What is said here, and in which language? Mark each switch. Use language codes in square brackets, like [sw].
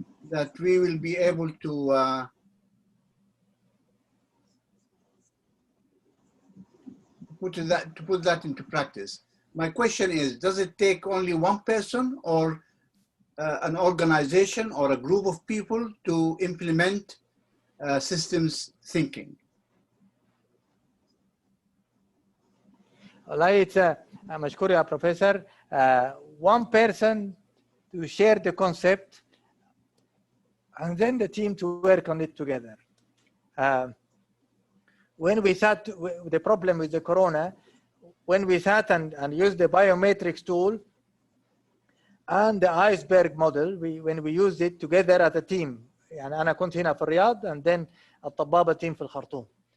[en] that we will be able to put that into practice. My question is, does it take only one person or an organization or a group of people to implement systems thinking? [ar] والله مشكور يا بروفيسور. [en] One person to share the concept and then the team to work on it together. When we sat, the problem with the corona, when we sat and used the biometrics tool and the iceberg model, when we used it together as a team, [ar] يعني أنا كنت هنا في الرياض [en] and then الطبابة team [ar] في الخرطوم.